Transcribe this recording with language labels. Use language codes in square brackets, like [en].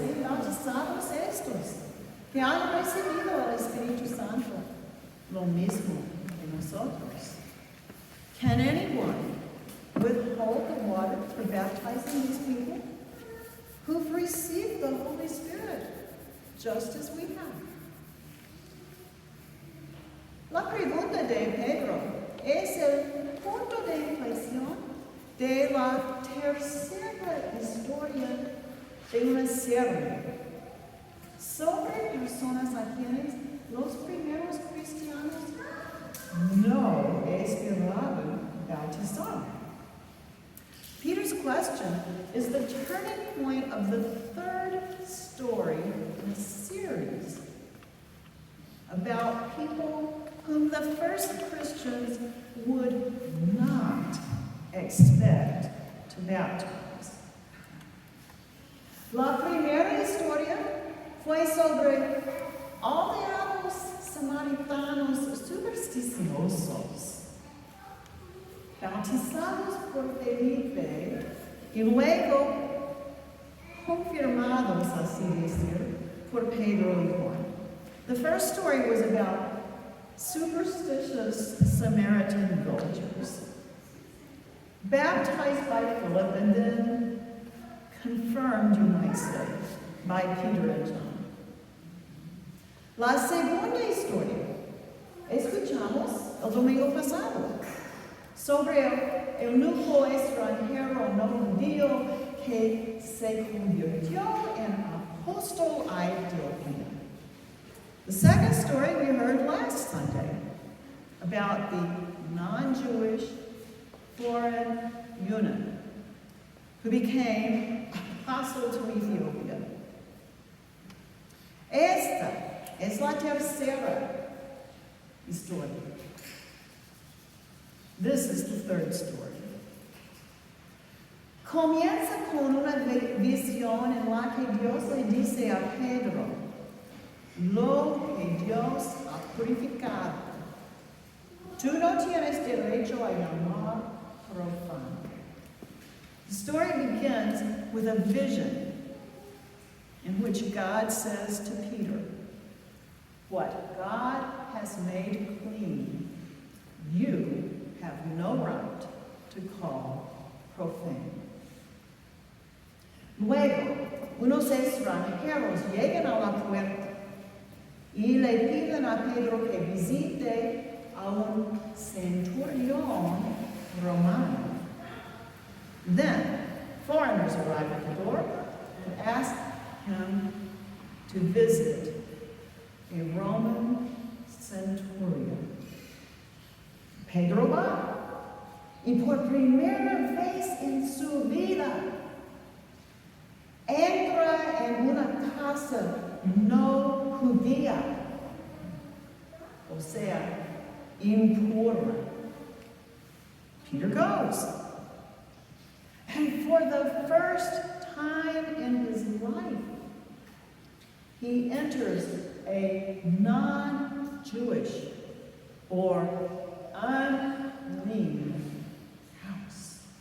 [es] bautizados estos, que han recibido el Espíritu Santo, lo mismo que nosotros. [en] Can anyone withhold the water for baptizing these people who've received the Holy Spirit, just as we have? [es] La pregunta de Pedro es el punto de inflexión de la tercera historia de una serie sobre personas a quienes los primeros cristianos no esperaban bautizar. [en] Peter's question is the turning point of the third story in a series about people whom the first Christians would not expect to baptize. [es] La primera historia fue sobre aldeanos samaritanos supersticiosos, bautizados por Felipe y luego confirmados, así decir, por Pedro y Juan. [en] The first story was about superstitious Samaritan villagers, baptized by Philip and then confirmed, you might say, by Peter and John. [es] La segunda historia escuchamos el domingo pasado sobre el nuevo extranjero no judío que se convirtió en apóstol a Etiopía. [en] The second story we heard last Sunday about the non-Jewish foreign eunuch who became apostle to Ethiopia. [es] Esta es la tercera historia. [en] This is the third story. [es] Comienza con una visión en la que Dios le dice a Pedro lo que Dios ha purificado. Tú no tienes derecho a llamar profano. [en] The story begins with a vision in which God says to Peter, what God has made clean, you have no right to call profane. [es] Luego, unos extranjeros llegan a la puerta y le piden a Pedro que visite a un centurión romano. [en] Then, foreigners arrive at the door and ask him to visit a Roman centurion. [es] Pedro va, y por primera vez en su vida entra en una casa no judía, o sea, impura. [en] Peter goes. And for the first time in his life, he enters a non-Jewish or unclean house.